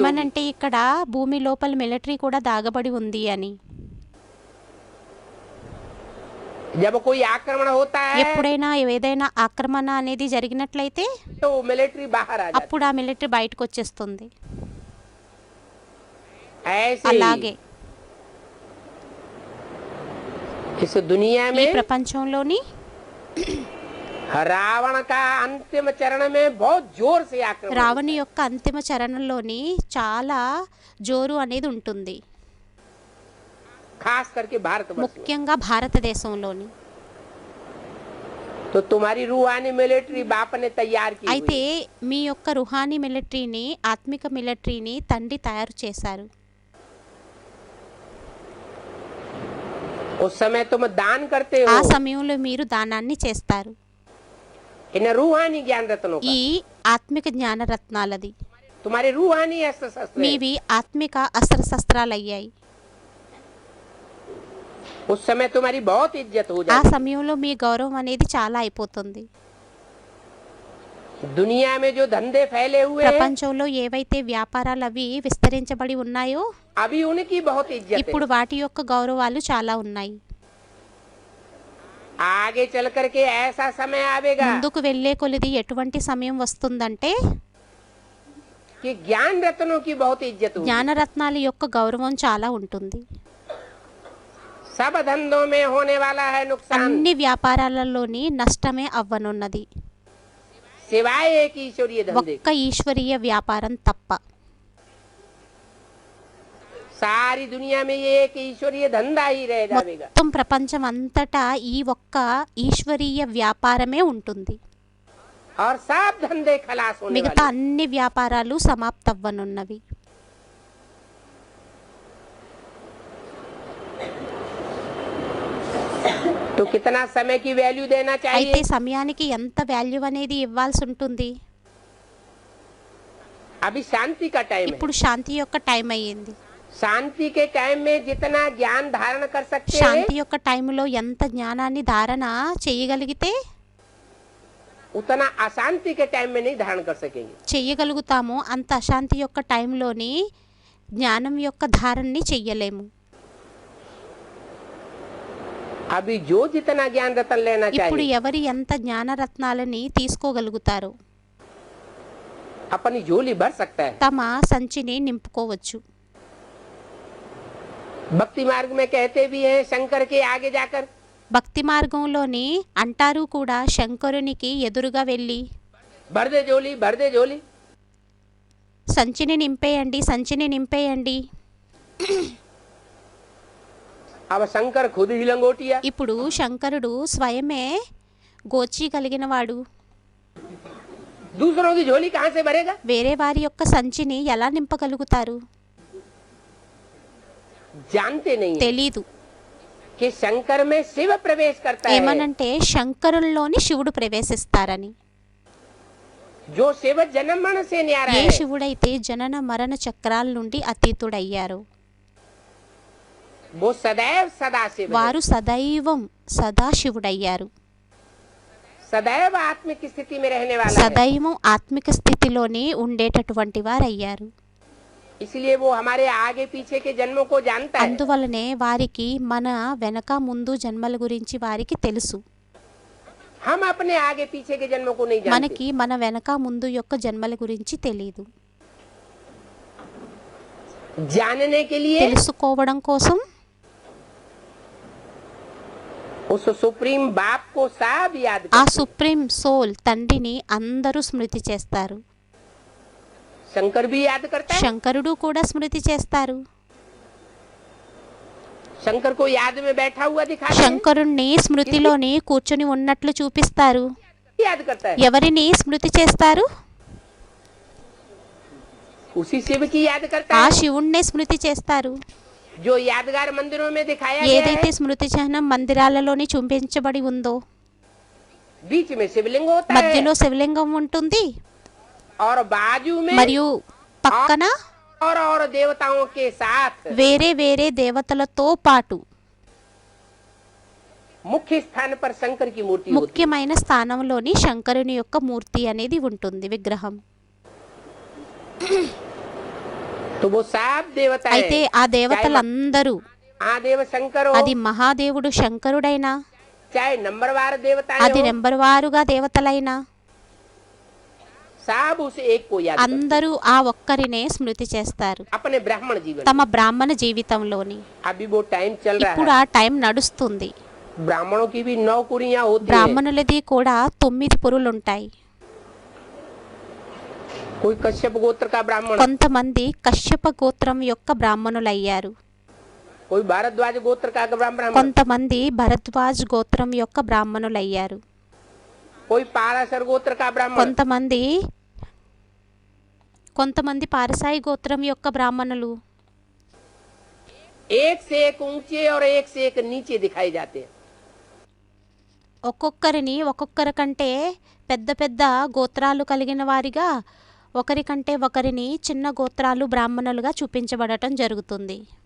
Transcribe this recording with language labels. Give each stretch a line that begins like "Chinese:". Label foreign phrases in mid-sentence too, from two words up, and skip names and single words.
Telugu: ఏమనంటే ఇక్కడ భూమి లోపల మిలిటరీ కూడా దాగబడి ఉంది అని.
Hindi: जब कोई आक्रमण होता है
Telugu: ఎప్పుడైనా ఏదైనా ఆక్రమణ అనేది జరిగినట్లయితే
Hindi: तो मिलिट्री बाहर आ जाती
Telugu: అప్పుడు ఆ మిలిటరీ బయటకు వచ్చేస్తుంది.
Hindi: है। ऐसे ही
Telugu: అలాగే
Hindi: इस दुनिया
Telugu: ఈ
Hindi: में
Telugu: ప్రపంచంలోని
Hindi: रावण का अंतिम चरण में बहुत जोर से आक्रमण
Telugu: రావణి యొక్క అంతిమ చరణంలోని చాలా జోరు అనేది ఉంటుంది,
Hindi: खास करके भारत में।
Telugu: ముఖ్యంగా భారతదేశంలోని.
Hindi: तो तुम्हारी रूहानी मिलिट्री बाप ने तैयार की
Telugu: అయితే
Hindi: हुई।
Telugu: మీ యొక్క రుహానీ మిలిటరీని, ఆత్మిక మిలిటరీని తండ్రి తయారు చేశారు.
Hindi: उस समय तुम दान करते
Telugu: ఆ
Hindi: हो
Telugu: సమయంలో మీరు దానాన్ని చేస్తారు.
Hindi: इन रूहानी ज्ञान रत्नों का।
Telugu: ఈ ఆత్మిక జ్ఞానరత్నాలది.
Hindi: तुम्हारे रूहानी अस्त्र शस्त्र हैं।
Telugu: మీవి ఆత్మిక అస్త్రశస్త్రాలయ్యాయి.
Hindi: उस समय तुम्हारी बहुत इज्जत हो
Telugu: ఆ
Hindi: जाती
Telugu: సమయంలో మీ గౌరవం అనేది చాలా అయిపోతుంది.
Hindi: है। दुनिया में जो धंधे फैले हुए हैं
Telugu: ప్రపంచంలో ఏవైతే వ్యాపారాలు అవి విస్తరించబడి ఉన్నాయో
Hindi: अभी उनकी बहुत इज्जत
Telugu: ఇప్పుడు
Hindi: है।
Telugu: వాటి యొక్క గౌరవాలు చాలా ఉన్నాయి.
Hindi: आगे चल करके ऐसा समय आवेगा
Telugu: ముందుకు వెళ్ళే కొలిది ఎటువంటి సమయం వస్తుందంటే
Hindi: कि ज्ञान रत्नों की बहुत इज्जत होगी।
Telugu: జ్ఞానరత్నాల యొక్క గౌరవం చాలా ఉంటుంది.
Hindi: सब धंधों में होने वाला है नुकसान,
Telugu: అన్ని వ్యాపారాలలోని నష్టమే అవ్వనున్నది,
Hindi: सिवाय एक ईश्वरीय धंधे।
Telugu: ఒక్క ఈశ్వరీయ వ్యాపారం తప్ప.
Hindi: सारी दुनिया में ये एक ईश्वरीय धंधा ही रह जाएगा।
Telugu: మొత్తం ప్రపంచం అంతటా ఈ ఒక్క ఈశ్వరీయ వ్యాపారమే ఉంటుంది.
Hindi: और सब धंधे खलास होने
Telugu: మిగతా
Hindi: वाले।
Telugu: అన్ని వ్యాపారాలు సమాప్తవ్వనున్నవి.
Hindi: तो कितना समय की वैल्यू देना
Telugu: అయితే
Hindi: चाहिए?
Telugu: సమయానికి ఎంత వాల్యూ అనేది ఇవ్వాల్సి ఉంటుంది.
Hindi: अभी शांति का टाइम है।
Telugu: ఇప్పుడు శాంతి యొక్క టైం అయ్యింది.
Hindi: शांति के टाइम में जितना ज्ञान धारण कर सकते हैं
Telugu: శాంతి యొక్క టైంలో ఎంత జ్ఞానాన్ని ధారణ చేయగలిగితే
Hindi: उतना अशांति के टाइम में नहीं धारण कर सकेंगे।
Telugu: చెయ్యగలుగుతామో అంత అశాంతి యొక్క టైంలోని జ్ఞానం యొక్క ధారణని చెయ్యలేము.
Hindi: अभी जो जितना ज्ञान रतन लेना
Telugu: ఇప్పుడు
Hindi: चाहिए
Telugu: ఎవరి ఎంత జ్ఞానరత్నాలని తీసుకోగలుగుతారో
Hindi: अपनी झोली भर सकता है।
Telugu: తమ సంచిని నింపుకోవచ్చు.
Hindi: भक्ति मार्ग में कहते भी हैं शंकर के आगे जाकर
Telugu: భక్తి మార్గంలోని అంటారు కూడా శంకరునికి ఎదురుగా వెళ్ళి
Hindi: भर दे झोली, भर दे झोली।
Telugu: సంచిని నింపేయండి, సంచిని నింపేయండి.
Hindi: अब शंकर खुद ही लंगोटिया।
Telugu: ఇప్పుడు శంకరుడు స్వయమే గోచి కలిగినవాడు.
Hindi: दूसरों की झोली कहाँ से भरेगा?
Telugu: వేరే వారి యొక్క సంచిని ఎలా నింపగలుగుతారు?
Hindi: जानते नहीं हैं
Telugu: తెలీదు.
Hindi: कि शंकर में शिव प्रवेश करता है।
Telugu: ఏమనంటే శంకరుల్లోని శివుడు ప్రవేశిస్తారని.
Hindi: जो शिव जन्म मरण से न्यारा
Telugu: ఏ
Hindi: है
Telugu: శివుడైతే జనన మరణ చక్రాల నుండి అతీతుడయ్యారో
Hindi: वो सदैव सदा शिव है।
Telugu: వారు సదైవం సదాశివుడయ్యారు.
Hindi: सदैव आत्मिक स्थिति में रहने वाला है।
Telugu: సదైవం ఆత్మిక స్థితిలోనే ఉండేటటువంటి వారయ్యారు.
Hindi: इसलिए वो हमारे आगे पीछे के जन्मों को जानता है।
Telugu: అందువలనే వారికి మన వెనక ముందు జన్మల గురించి వారికి తెలుసు.
Hindi: हम अपने आगे पीछे के जन्मों को नहीं जानते।
Telugu: మనకి మన వెనక ముందు యొక్క జన్మల గురించి తెలియదు.
Hindi: जानने के लिए
Telugu: తెలుసుకోవడం కోసం
Hindi: उस सुप्रीम बाप को सब याद
Telugu: ఆ
Hindi: करते हैं।
English: supreme soul
Telugu: తండ్రిని అందరూ స్మృతి చేస్తారు.
Hindi: शंकर भी याद करता है।
Telugu: శంకరుడు కూడా స్మృతి చేస్తారు.
Hindi: शंकर को याद में बैठा हुआ दिखाते हैं।
Telugu: శంకరుణ్ణి స్మృతిలోని కూర్చొని ఉన్నట్లు చూపిస్తారు.
Hindi: याद करता है।
Telugu: ఎవరిని స్మృతి చేస్తారు?
Hindi: उसी शिव की याद करता
Telugu: ఆ
Hindi: है
Telugu: శివుణ్ణే స్మృతి చేస్తారు.
Hindi: जो यादगार मंदिरों में दिखाया गया
Telugu: ఏదైతే
Hindi: है।
Telugu: స్మృతి చిహ్నం మందిరాలలోని చూపించబడి ఉందో,
Hindi: बीच में शिवलिंग होता है
Telugu: మధ్యలో శివలింగం ఉంటుంది,
Hindi: और बाजू में
Telugu: మరియు పక్కన
Hindi: और देवताओं के साथ
Telugu: వేరే వేరే దేవతలతో పాటు
Hindi: मुख्य स्थान पर शंकर की मूर्ति होती
Telugu: ముఖ్యమైన స్థానంలోని శంకరుని యొక్క మూర్తి అనేది ఉంటుంది, విగ్రహం.
Hindi: है। तो वो सब देवता
Telugu: అయితే
Hindi: है,
Telugu: ఆ దేవతలందరూ,
Hindi: महादेव शंकर हो,
Telugu: అది మహాదేవుడు శంకరుడైనా,
Hindi: चाहे नंबरवार देवता
Telugu: అది
Hindi: हो,
Telugu: నెంబర్ వారుగా దేవతలైనా,
Hindi: सब उस एक को याद करते
Telugu: అందరూ ఆ ఒక్కరినే స్మృతి చేస్తారు
Hindi: हैं। अपने ब्राह्मण जीवन
Telugu: తమ బ్రాహ్మణ జీవితంలోని.
Hindi: अभी वो टाइम चल रहा
Telugu: ఇప్పుడు
Hindi: है।
Telugu: ఆ టైం నడుస్తుంది.
Hindi: ब्राह्मणों की भी 9 कुरियां होती है।
Telugu: బ్రాహ్మణులది కూడా 9 పురులుంటాయి.
Hindi: कोई कश्यप गोत्र का ब्राह्मण,
Telugu: కొంతమంది కశ్యప గోత్రం యొక్క బ్రాహ్మణులయ్యారు,
Hindi: कोई भारद्वाज गोत्र का ब्राह्मण,
Telugu: కొంతమంది భరద్వాజ్ గోత్రం యొక్క బ్రాహ్మణులయ్యారు,
Hindi: कोई पाराशर गोत्र का ब्राह्मण,
Telugu: కొంతమంది పారసాయి గోత్రం యొక్క బ్రాహ్మణులు.
Hindi: एक से एक ऊंचे और एक से एक नीचे दिखाए जाते हैं।
Telugu: ఒక్కొక్కరిని ఒక్కొక్కరి కంటే పెద్ద పెద్ద గోత్రాలు కలిగిన వారిగా, ఒకరికంటే ఒకరిని చిన్న గోత్రాలు బ్రాహ్మణులుగా చూపించబడటం జరుగుతుంది.